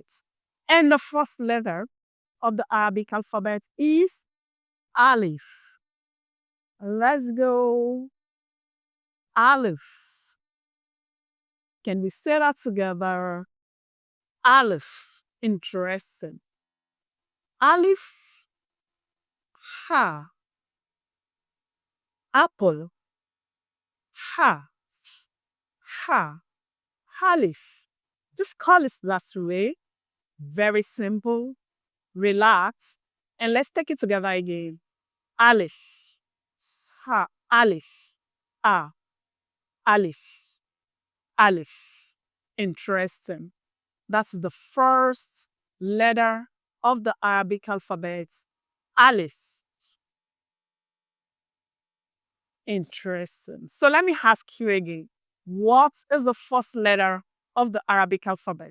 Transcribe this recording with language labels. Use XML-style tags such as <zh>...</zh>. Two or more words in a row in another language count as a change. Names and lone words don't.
<en>And the first letter of the Arabic alphabet is Alif. Let's go. Alif. Can we say that together? Alif. Interesting. Alif. Ha. Apple. Ha. Ha. Alif. Just call it that way. Very simple. Relax. And let's take it together again. Alif. Ha. Alif. Ah. Alif. Alif. Interesting. That's the first letter of the Arabic alphabet. Alif. Interesting. So let me ask you again. What is the first letter of the Arabic alphabet?</en>